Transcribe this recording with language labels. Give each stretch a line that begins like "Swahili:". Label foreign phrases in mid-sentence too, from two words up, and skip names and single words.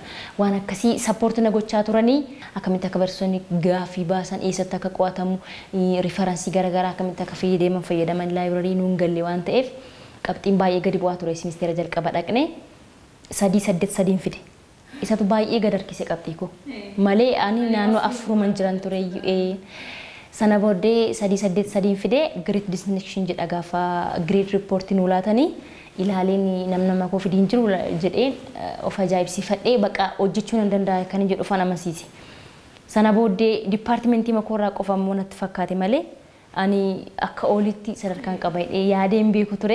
Oromo: Waan akkasii sappoortii na gochaa turanii akkamitti akka barsiisonni gaaffii baasan eessatti akka qo'atamu riifaransii garaagaraa akkamitti akka fayyadaman laayibrarii nuun galle waan ta'eef qabxiin baay'ee gadi bu'aa ture simisteera jalqaba dhaqne 3-8 fide. Isatu baay'ee gad harkise qabxii koo. Malee ani naannoo 4 jiran ture sana booddee 3-8 fide
English: great distinction
Oromo: jedha gaafa
English: great report
Oromo: nu laatanii ilaaleen nama koo fidiin jiru jedheen of ajaa'ibsiifadhee baqa hojjechuu nan danda'a kan jedhu ufan amansiise. Sana booddee dipaartimentii makoorraa qofa immoo natti fakkaate malee ani akka oolitti sadarkaan qaba yaadeen beeku ture.